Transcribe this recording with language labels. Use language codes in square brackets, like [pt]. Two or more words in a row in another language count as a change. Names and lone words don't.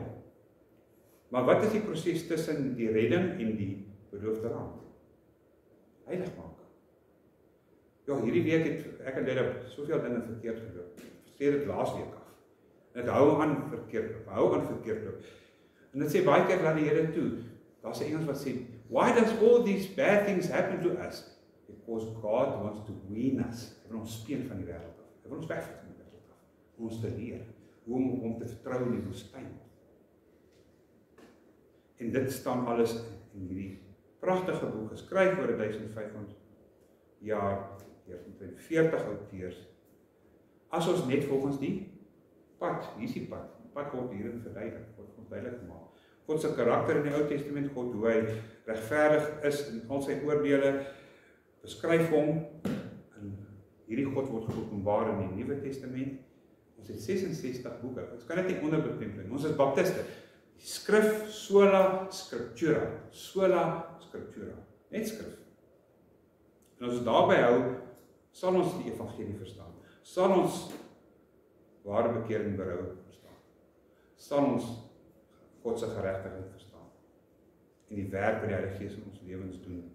[af] Maar wat is die proses tussen die redding en die beloofde land? Heilig maak. Ja, hierdie week het ek en Leda soveel dinge verkeerd geloop. Sê dit laas week af. Dit hou aan verkeerd loop. En dit sê baie keer laat die Here toe. Daar's 'n Engels wat sê, [en] why does all these bad things happen to us? Because God wants to wean us. [af] Hy wil ons speen van die wêreld af. Hy wil ons wegvat van die wêreld af. Om ons te leer hoe om te vertrou in die woestyn. En dit staan alles in hierdie pragtige boek, geskryf oor 1500 jaar deur 40 auteurs. As ons net volgens die pad, hier is die pad word hierin verduidelik, word ons duidelik gemaak. God se karakter in die Ou Testament, God hoe hy regverdig is in al sy oordeele, beskryf hom, en hierdie God word geopenbaar in die Nuwe Testament. Ons het 66 boeke, ons kan dit nie onderbetempel, ons is baptiste. Skrif, [la] sola scriptura, [af] net skrif. En as ons daarby hou, sal ons die evangelie verstaan, sal ons ware bekering berou verstaan, sal ons God se geregtigheid verstaan, en die werk wat die Heilige Gees in ons lewens doen.